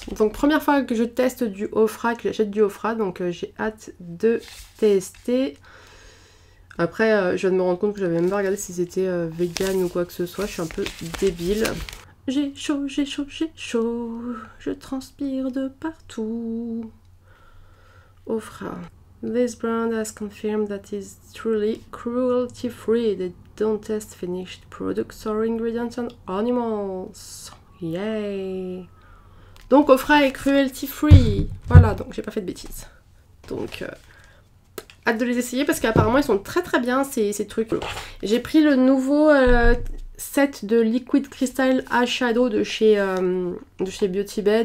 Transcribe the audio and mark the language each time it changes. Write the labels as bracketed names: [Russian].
[French] Donc première fois que je teste du Ofra, que j'achète du Ofra. Donc j'ai hâte de tester. Après, je viens de me rendre compte que j'avais même pas regardé si c'était vegan ou quoi que ce soit. Je suis un peu débile. J'ai chaud, j'ai chaud, j'ai chaud. Je transpire de partout. Ofra. [English] This brand has confirmed that it's truly cruelty free. They don't test finished products or ingredients on animals. [French] Yay! Donc Ofra est cruelty free. Voilà, donc j'ai pas fait de bêtises. Donc... hâte de les essayer parce qu'apparemment ils sont très très bien ces trucs. J'ai pris le nouveau set de Liquid Crystal Eyeshadow de chez Beauty Bay.